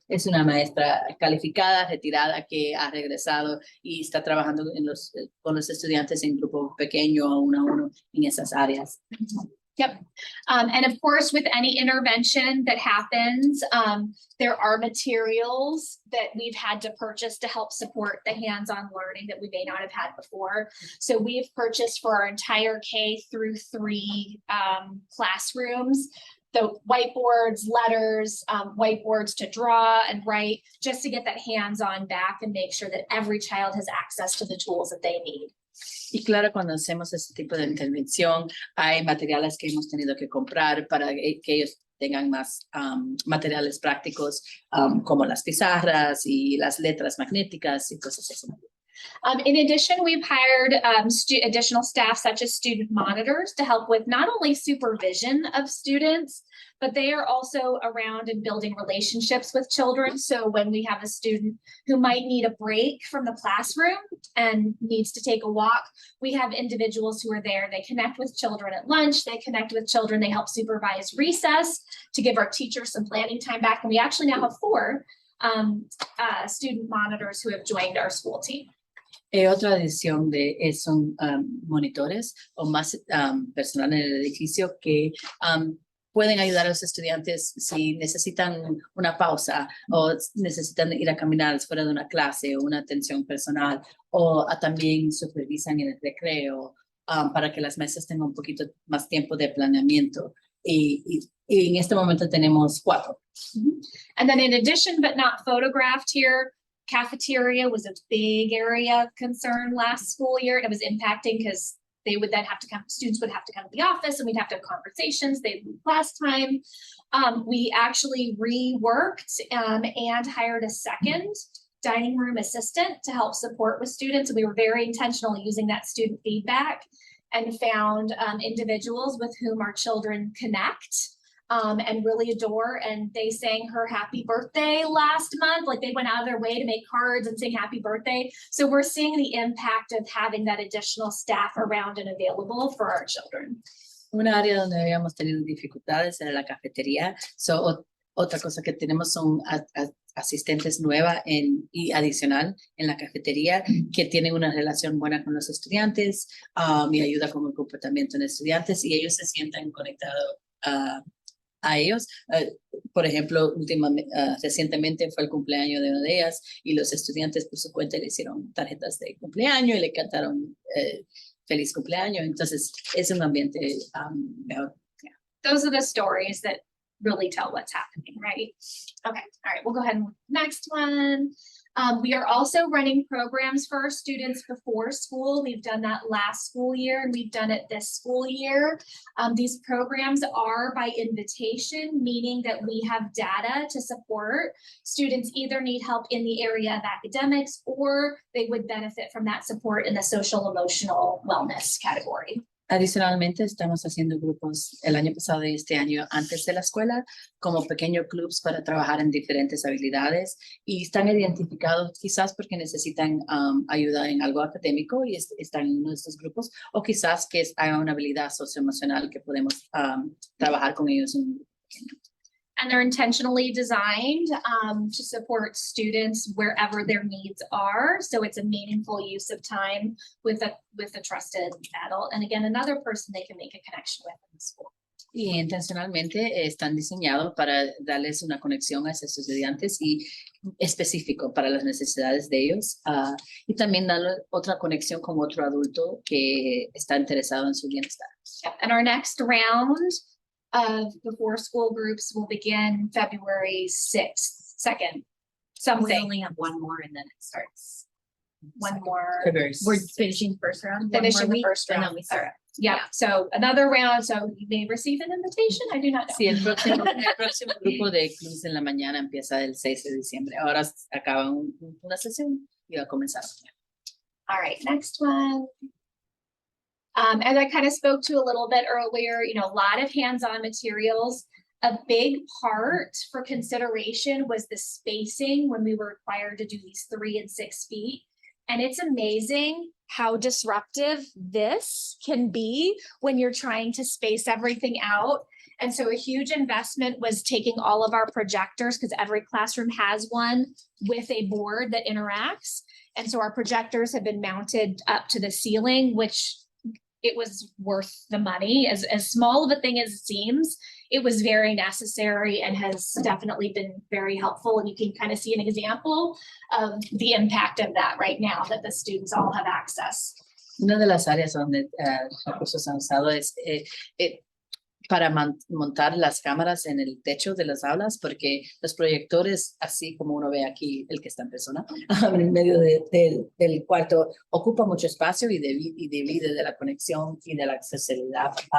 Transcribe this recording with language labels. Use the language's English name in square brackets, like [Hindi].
[Spanish] Es una maestra calificada, retirada, que ha regresado y está trabajando con los estudiantes en grupo pequeño, uno a uno, en esas áreas. [English] Yep. And of course, with any intervention that happens, there are materials that we've had to purchase to help support the hands-on learning that we may not have had before. So we've purchased for our entire K-3 classrooms, the whiteboards, letters, whiteboards to draw and write, just to get that hands-on back and make sure that every child has access to the tools that they need. [Spanish] Y claro, cuando hacemos este tipo de intervención, hay materiales que hemos tenido que comprar para que ellos tengan más materiales prácticos, como las pizarras y las letras magnéticas y cosas así. [English] In addition, we've hired additional staff such as student monitors to help with not only supervision of students, but they are also around and building relationships with children. So when we have a student who might need a break from the classroom and needs to take a walk, we have individuals who are there. They connect with children at lunch, they connect with children, they help supervise recess to give our teachers some planning time back. And we actually now have 4 student monitors who have joined our school team. [Spanish] Otra adición son monitores o más personal en el edificio que pueden ayudar a los estudiantes si necesitan una pausa o necesitan ir a caminar fuera de una clase o una atención personal o también supervisan en el recreo para que las mesas tengan un poquito más tiempo de planeamiento. Y en este momento tenemos 4. [English] And then in addition, but not photographed here, cafeteria was a big area of concern last school year. It was impacting because they would then have to come, students would have to come to the office and we'd have to have conversations. They'd lose class time. We actually reworked and hired a second dining room assistant to help support with students. We were very intentional using that student feedback and found individuals with whom our children connect and really adore. And they sang her happy birthday last month. Like they went out of their way to make cards and sing happy birthday. So we're seeing the impact of having that additional staff around and available for our children. [Spanish] Una área donde habíamos tenido dificultades era la cafetería. Otra cosa que tenemos son asistentes nuevas y adicional en la cafetería que tienen una relación buena con los estudiantes y ayuda con el comportamiento de estudiantes y ellos se sienten conectados a ellos. Por ejemplo, recientemente fue el cumpleaños de una de ellas y los estudiantes por su cuenta le hicieron tarjetas de cumpleaños y le cantaron feliz cumpleaños. Entonces es un ambiente mejor. [English] Yeah. Those are the stories that really tell what's happening, right? Okay, all right, we'll go ahead and next one. We are also running programs for our students before school. We've done that last school year and we've done it this school year. These programs are by invitation, meaning that we have data to support. Students either need help in the area of academics or they would benefit from that support in the social emotional wellness category. [Spanish] Adicionalmente, estamos haciendo grupos el año pasado y este año antes de la escuela, como pequeños clubs para trabajar en diferentes habilidades y están identificados quizás porque necesitan ayuda en algo académico y están en uno de estos grupos, o quizás que haya una habilidad socioemocional que podemos trabajar con ellos en un grupo pequeño. [English] And they're intentionally designed to support students wherever their needs are. So it's a meaningful use of time with a trusted adult. And again, another person they can make a connection with in the school. [Spanish] Y intencionalmente están diseñados para darles una conexión a esos estudiantes y específico para las necesidades de ellos. Y también darle otra conexión con otro adulto que está interesado en su bienestar. [English] And our next round of before school groups will begin February 2nd. We only have one more and then it starts. One more. We're finishing the first round. Finishing the first and round. then we start. Yeah, so another round, so you may receive an invitation, I do not know. [Spanish] Sí, el próximo grupo de clubes en la mañana empieza el 6 de diciembre. Ahora acaba una sesión y va a comenzar. [English] All right, next one. As I kind of spoke to a little bit earlier, you know, a lot of hands-on materials. A big part for consideration was the spacing when we were required to do these 3 and 6 feet. And it's amazing how disruptive this can be when you're trying to space everything out. And so a huge investment was taking all of our projectors, because every classroom has one with a board that interacts. And so our projectors have been mounted up to the ceiling, which it was worth the money. As small of a thing as it seems, it was very necessary and has definitely been very helpful. And you can kind of see an example of the impact of that right now that the students all have access. [Spanish] Una de las áreas donde recursos han usado es para montar las cámaras en el techo de las aulas, porque los proyectores, así como uno ve aquí, el que está en persona, en el medio del cuarto, ocupa mucho espacio y divide de la conexión y de la accesibilidad.